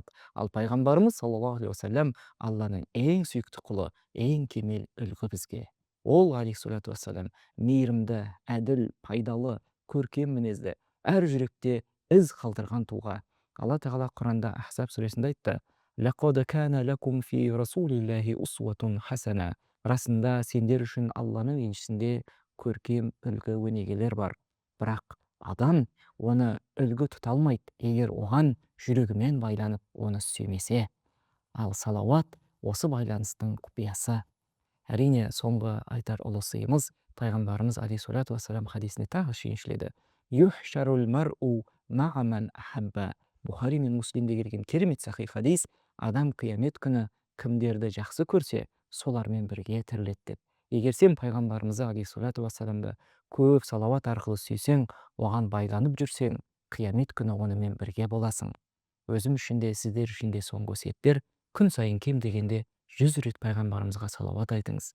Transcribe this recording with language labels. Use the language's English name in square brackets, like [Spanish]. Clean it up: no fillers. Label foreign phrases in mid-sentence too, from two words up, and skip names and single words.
[Kazakh] Ал пайғамбарымыз [Arabic] صلى الله عليه وسلم [Kazakh] Алланың ең сүйікті құлы, ең кемел үлгі бізге. Ол [Arabic] عليه الصلاة والسلام [Kazakh] мейірімді, әділ, пайдалы, көркем мінезді, әр жүректе із қалдырған тұлға. Алла тағала Құранда Ахзаб сүресінде айтты: [Arabic] "لقد كان لكم في رسول الله أسوة حسنة." [Kazakh] Расында сендер үшін Алланың елшісінде көркем үлгі өнегелер бар. Бірақ адам оны үлгі тұта алмайды, егер оған жүрегімен байланып, оны сүймесе. ал салауат осы байланыстың құпиясы. Әрине, соңғы айтар ұлы сыйымыз пайғамбарымыз [Arabic] عليه الصلاة والسلام [Kazakh] хадисінде тағы сүйіншіледі. [Arabic] يحشر المرء مع من أحب. [Kazakh] Бухари мен Муслимде келген керемет сахих хадис. Адам қиямет күні кімдерді жақсы көрсе, солармен бірге тіріледі деп. Егер сен пайғамбарымызды [Arabic] عليه الصلاة والسلام [Kazakh] көп салауат арқылы сүйсең, оған байланып жүрсең, қиямет күні онымен бірге боласың. Өзім үшін де, сіздер үшін де соңғы өсиеттер: күн сайын кем дегенде 100 рет пайғамбарымызға салауат айтыңыз.